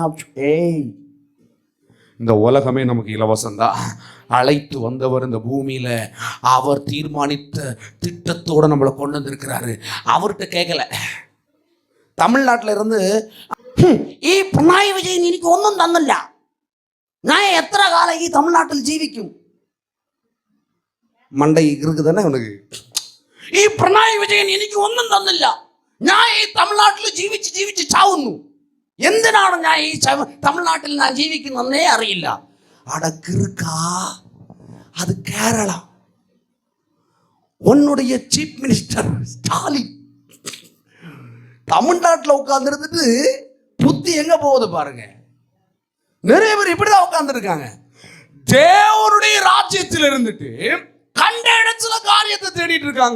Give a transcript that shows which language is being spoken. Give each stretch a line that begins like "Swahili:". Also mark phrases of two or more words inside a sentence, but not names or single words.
Tamil: ஏய், இந்த உலகமே நமக்கு இலவசம்தான். அழைத்து வந்தவர் இந்த பூமியில் அவர் தீர்மானித்த திட்டத்தோடு நம்மளை கொண்டு வந்திருக்கிறாரு. அவர்கிட்ட கேட்கல. தமிழ்நாட்டில் இருந்து
Malayalam: பினராயி விஜயன் എനിക്ക് ഒന്നും തന്നില്ല, ഞാൻ എത്ര കാലം ഈ തമിഴ്നാട്ടിൽ ജീവിക്കും?
Tamil: മണ്ടൈ இருக்குதானே உனக்கு?
Malayalam: ഈ പിണറായി വിജയൻ എനിക്ക് ഒന്നും തന്നില്ല, ഞാൻ ഈ തമിഴ്നാട്ടിൽ ജീവിച്ച് ചാവുന്നു. എന്തിനാണ് ഞാൻ ഈ തമിഴ്നാട്ടിൽ ഞാൻ ജീവിക്കുന്നേ അറിയില്ല. അടക്കിറുക്കാ,
Tamil: அது கேரளா. உன்னுடைய சீஃப் மினிஸ்டர் ஸ்டாலின் தமிழ்நாட்டில் உட்கார்ந்துருந்துட்டு புத்தி எங்க போகுது பாருங்க. நிறைய பேர் இப்படிதான் உட்கார்ந்துருக்காங்க. தேவனுடைய ராஜ்யத்தில் இருந்துட்டு கண்ட இடத்துல காரியத்தை தேடிட்டு இருக்காங்க.